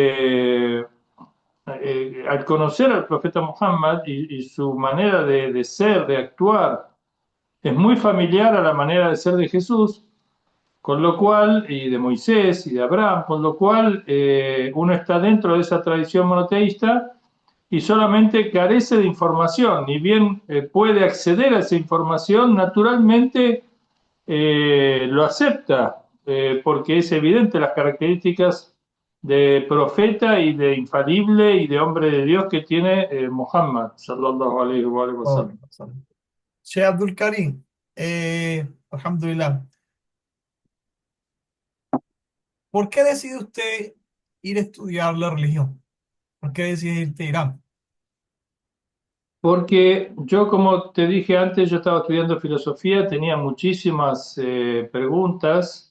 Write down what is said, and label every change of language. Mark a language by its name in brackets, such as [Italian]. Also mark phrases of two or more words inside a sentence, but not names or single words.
[Spanish] al conocer al profeta Muhammad y su manera de ser, de actuar, es muy familiar a la manera de ser de Jesús, con lo cual, y de Moisés y de Abraham, con lo cual uno está dentro de esa tradición monoteísta y solamente carece de información. Ni bien puede acceder a esa información, naturalmente lo acepta, porque es evidente las características de profeta y de infalible y de hombre de Dios que tiene Muhammad, [Arabic] صلى الله عليه و oh, [Spanish] sallam. Sheikh Abdul Karim, alhamdulillah, ¿por qué decide usted ir a estudiar la religión? ¿Por qué decide irte a Irán? Porque yo, como te dije antes, yo estaba estudiando filosofía, tenía muchísimas preguntas.